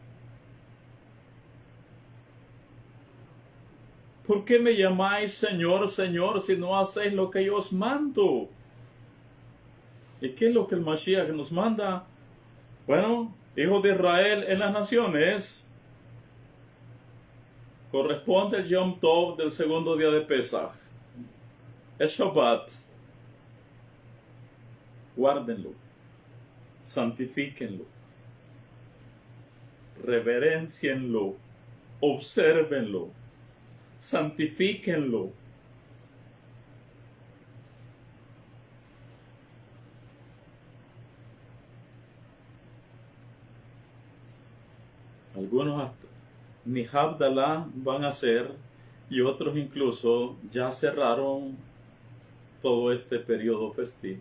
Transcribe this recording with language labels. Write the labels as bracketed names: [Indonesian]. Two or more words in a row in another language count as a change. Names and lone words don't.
[Spanish] ¿Por qué me llamáis Señor, Señor, si no hacéis lo que yo os mando? ¿Y qué es lo que el Mashiach nos manda? Bueno, hijos de Israel en las naciones, corresponde el Yom Tov del segundo día de Pesach. Es Shabbat. Guárdenlo, santifíquenlo, reverencienlo, obsérvenlo, santifíquenlo. Algunos hasta ni Havdalah van a hacer y otros incluso ya cerraron todo este periodo festivo.